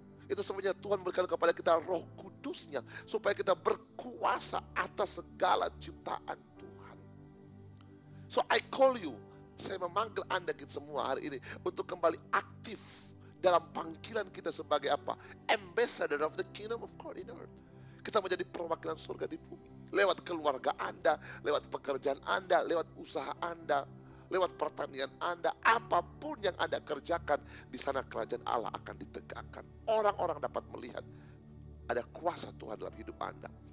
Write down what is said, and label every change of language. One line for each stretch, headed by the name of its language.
Indonesian: Itu sebabnya Tuhan berikan kepada kita Roh Kudusnya, supaya kita berkuasa atas segala ciptaan Tuhan.
English: So I call you,
Indonesian: saya memanggil Anda kita semua hari ini untuk kembali aktif dalam panggilan kita sebagai apa?
English: Ambassador of the kingdom of God in earth.
Indonesian: Kita menjadi perwakilan surga di bumi. Lewat keluarga Anda, lewat pekerjaan Anda, lewat usaha Anda, lewat pertanian Anda, apapun yang Anda kerjakan, di sana kerajaan Allah akan ditegakkan. Orang-orang dapat melihat ada kuasa Tuhan dalam hidup Anda.